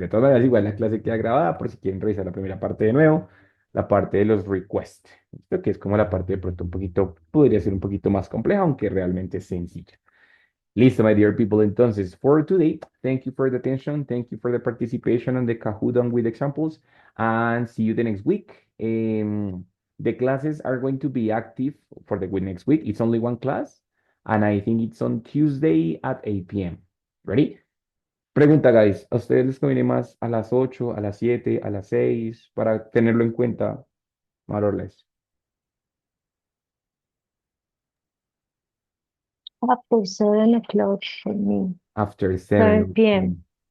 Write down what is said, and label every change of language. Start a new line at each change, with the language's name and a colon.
Spanish: De todas maneras, igual la clase queda grabada por si quieren revisar la primera parte de nuevo, la parte de los requests. Esto que es como la parte de pronto un poquito, podría ser un poquito más compleja, aunque realmente es sencilla. Listo,
English: my dear people.
Spanish: Entonces,
English: for today, thank you for the attention. Thank you for the participation on the Kahoot on with examples. And see you the next week. The classes are going to be active for the week next week. It's only one class. And I think it's on Tuesday at 8 p.m. Ready?
Spanish: Pregunta,
English: guys.
Spanish: ¿A ustedes les conviene más a las 8, a las 7, a las 6 para tenerlo en cuenta,
English: more or less? After 7 o'clock for me. After 7 7 p.m.